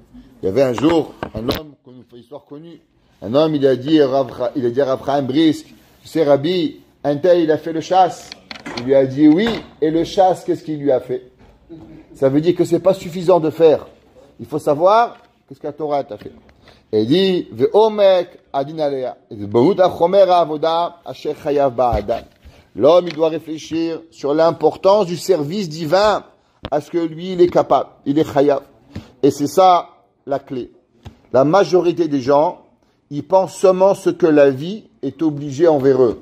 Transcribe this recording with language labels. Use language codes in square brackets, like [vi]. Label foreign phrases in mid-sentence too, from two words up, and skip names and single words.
[fr] Il y avait un jour, un homme, qu'on nous fait une histoire connue, un homme, il a dit à Rav Chaim Brisk, tu sais, Rabbi, un tel, il a fait le chasse. Il lui a dit oui, et le chasse, qu'est-ce qu'il lui a fait? Ça veut dire que c'est pas suffisant de faire. Il faut savoir qu'est-ce que la Torah t'a fait. Et il dit, [he] ועומק הדין עליה. [fr] L'homme, il doit réfléchir sur l'importance du service divin à ce que lui, il est capable. Il est chayav. Et c'est ça, la clé. La majorité des gens, ils pensent seulement ce que la vie est obligée envers eux.